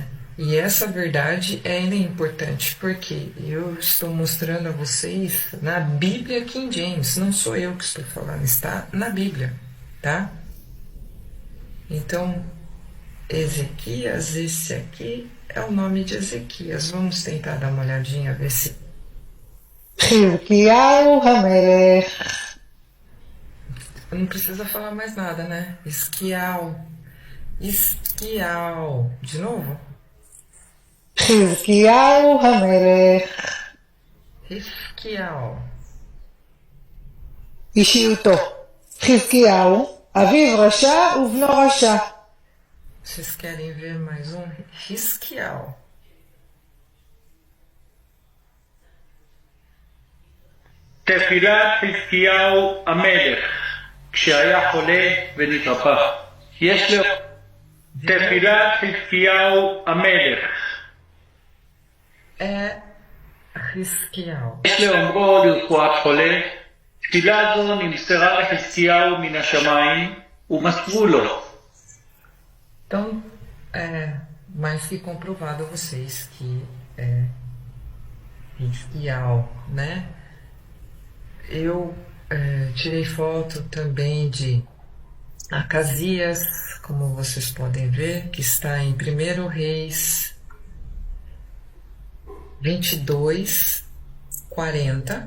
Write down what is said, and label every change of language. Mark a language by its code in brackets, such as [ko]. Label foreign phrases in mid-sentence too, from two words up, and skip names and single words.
[pt] E essa verdade é importante porque eu estou mostrando a vocês na Bíblia King James, não sou eu que estou falando, está na Bíblia, tá? Então, Ezequias, esse aqui é o nome de Ezequias. Vamos tentar dar uma olhadinha, ver se... [he] חזקיהו המלך. [pt] Não precisa falar mais nada, né? Esquial. De novo? [he] חזקיהו המלך. [pt] Esquial. [he] אישיותו. חזקיהו, אביו רשע ובנו רשע. [pt] Vocês querem ver mais um? Esquial. [he] תפילת חזקיהו המלך כשהיה חולה ונתרפא. יש לו תפילת חזקיהו המלך. [pt] Esquial. [he] יש לאומרו לרפואת חולה. תפילה זו נמסרה לחזקיהו מן השמיים ומסרו לו. [pt] Então, mais que comprovado a vocês que é Esquial, né? Eu tirei foto também de Acasias, como vocês podem ver, que está em 1 Reis 22:40.